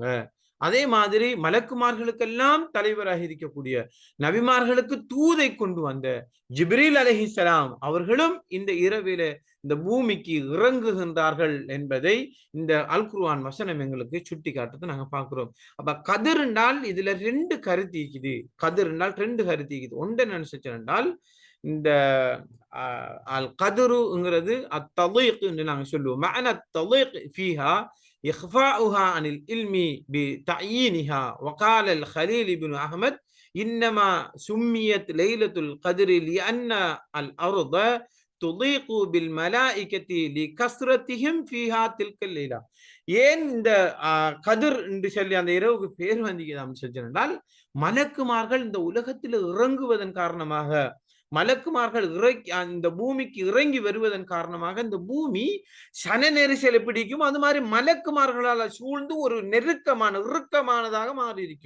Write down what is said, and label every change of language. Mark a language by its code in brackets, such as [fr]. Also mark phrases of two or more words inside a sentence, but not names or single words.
[ta] அதே மாதிரி மலக்குமார்களுக்கெல்லாம் தலைவராக இருக்கக்கூடிய நபிமார்களுக்கு தூதை கொண்டு வந்த ஜிப்ரீல் அலைஹிஸ்ஸலாம் அவர்களும் இந்த இரவில இந்த பூமிக்கு இறங்குகின்றார்கள் என்பதை இந்த அல் குர்ஆன் வசனம் எங்களுக்கு சுட்டி காட்டுறதை நாங்க பார்க்கிறோம். அப்ப கதிர் என்றால் இதுல ரெண்டு கருத்து இருக்குது. கதிர் என்றால் ரெண்டு கருத்து இருக்குது. ஒன்று நினைச்சென்றால் இந்த அல் கதிருங்கிறது அத்தலீக் என்று நாங்க சொல்லுவோம். [ar] معنى التعليق فيها إخفاؤها عن العلم بتعيينها. وقال الخليل بن أحمد إنما سميت ليلة القدر لأن الأرض تضيق بالملائكة لكثرتهم فيها تلك الليلة. [ta] ஏன் இந்த கதிர் என்று சொல்லி அந்த இரவுக்கு பேர் வந்திக்குதாம் சொன்னால் மலக்குமார்கள் இந்த உலகத்தில் இறங்குவதன் காரணமாக மலக்குமார்கள் இந்த பூமிக்கு இறங்கி வருவதன் காரணமாக இந்த பூமி சன நெரிசலை பிடிக்கும். அது மாதிரி மலக்குமார்களால் சூழ்ந்து ஒரு இறுக்கமானதாக மாறி இருக்கும்.